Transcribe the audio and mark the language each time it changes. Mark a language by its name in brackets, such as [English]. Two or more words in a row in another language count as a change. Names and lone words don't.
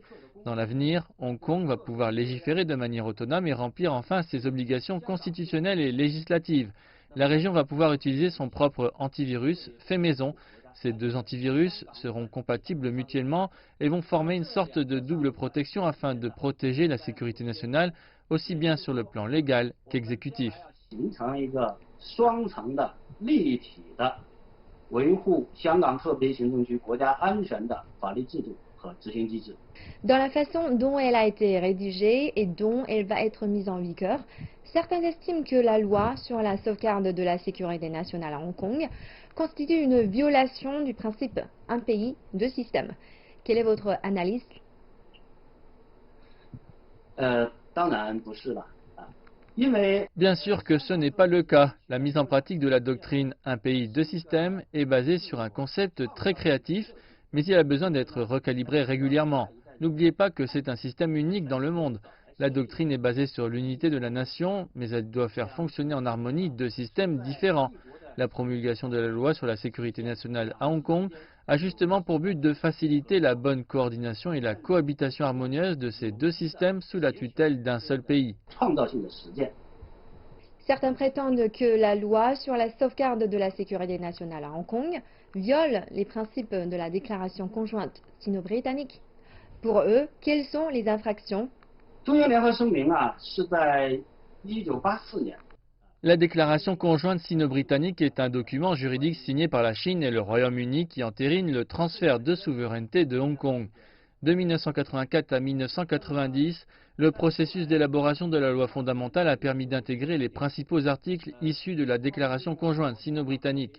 [French] Dans l'avenir, Hong Kong va pouvoir légiférer de manière autonome et remplir enfin ses obligations constitutionnelles et législatives. La région va pouvoir utiliser son propre antivirus fait maison. Ces deux antivirus seront compatibles mutuellement et vont former une sorte de double protection afin de protéger la sécurité nationale aussi bien sur le plan légal qu'exécutif. [Chinese] 形成一个双层的立体的维护香港特别行政区国家安全的法律制度和执行机制。 [French] Dans la façon dont elle a été rédigée et dont elle va être mise en vigueur, certains estiment que la loi sur la sauvegarde de la sécurité nationale à Hong Kong constitue une violation du principe un pays, deux systèmes. Quelle est votre analyse? [Chinese] 当然不是了啊，因为 [French] Bien sûr que ce n'est pas le cas. La mise en pratique de la doctrine un pays, deux systèmes est basée sur un concept très créatif, mais il a besoin d'être recalibré régulièrement. N'oubliez pas que c'est un système unique dans le monde. La doctrine est basée sur l'unité de la nation, mais elle doit faire fonctionner en harmonie deux systèmes différents. La promulgation de la loi sur la sécurité nationale à Hong Kong a justement pour but de faciliter la bonne coordination et la cohabitation harmonieuse de ces deux systèmes sous la tutelle d'un seul pays. [Chinese] 创造性的实践。 [French] Certains prétendent que la loi sur la sauvegarde de la sécurité nationale à Hong Kong viole les principes de la déclaration conjointe sino-britannique. Pour eux, quelles sont les infractions? [Chinese] 中英联合声明啊，是在1984年。 [French] La déclaration conjointe sino-britannique est un document juridique signé par la Chine et le Royaume-Uni qui entérine le transfert de souveraineté de Hong Kong. De 1984 à 1990, le processus d'élaboration de la loi fondamentale a permis d'intégrer les principaux articles issus de la déclaration conjointe sino-britannique.